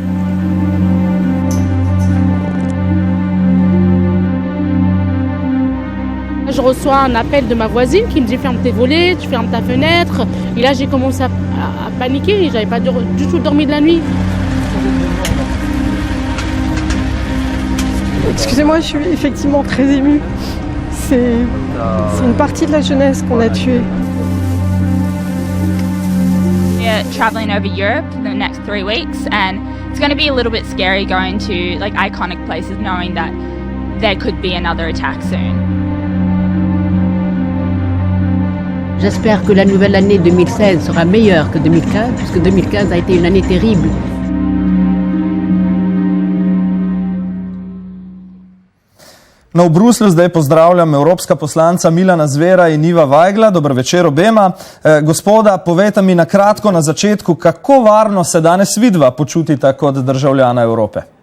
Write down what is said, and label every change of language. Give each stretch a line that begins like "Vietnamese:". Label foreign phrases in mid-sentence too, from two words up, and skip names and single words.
French: Je reçois un appel de ma voisine qui me dit ferme tes volets, tu fermes ta fenêtre. Et là j'ai commencé à paniquer, j'avais pas du tout dormi de la nuit. Excusez-moi, je suis effectivement très émue. C'est une partie de la jeunesse qu'on a tuée.
English: We're traveling over Europe the next 3 weeks, and it's going to be a little bit scary going to like iconic places knowing that there could be another attack soon.
French: J'espère que la nouvelle année 2016 sera meilleure que 2015, puisque 2015 a été une année terrible.
Slovenian: No, v Bruslju zdaj pozdravljam evropska poslanca Milana Zvera in Iva Vajgla. Dober večer obema. Gospoda, povejte mi na kratko na začetku, kako varno se danes vidva počutita kot državljana Evrope?